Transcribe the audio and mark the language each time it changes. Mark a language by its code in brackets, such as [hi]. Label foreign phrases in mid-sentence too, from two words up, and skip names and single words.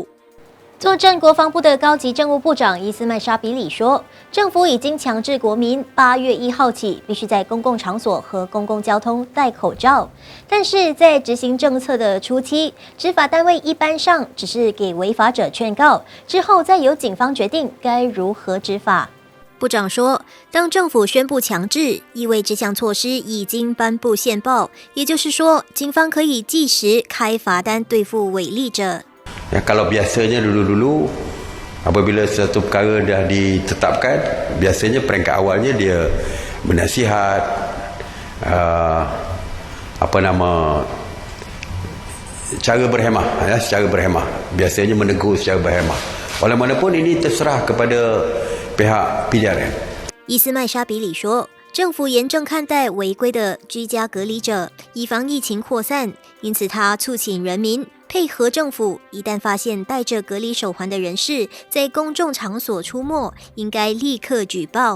[zh] 坐镇国防部的高级政务部长伊斯麦沙比里说，政府已经强制国民8月1号起必须在公共场所和公共交通戴口罩，但是在执行政策的初期，执法单位一般上只是给违法者劝告，之后再由警方决定该如何执法。部长说，当政府宣布强制，意味这项措施已经颁布宪报，也就是说，警方可以即时开罚单对付违例者。 [ms] Kalau biasanya dulu-dulu apabila satu perkara dah ditetapkan, biasanya peringkat awalnya dia menasihat cara berhemah, secara berhemah. Biasanya menegur secara berhemah. Walaupun ini terserah kepada pihak PJRM. [zh] 伊斯麦沙比里说，政府严正看待违规的居家隔离者，以防疫情扩散，因此他促请人民配合政府，一旦发现戴着隔离手环的人士在公众场所出没，应该立刻举报。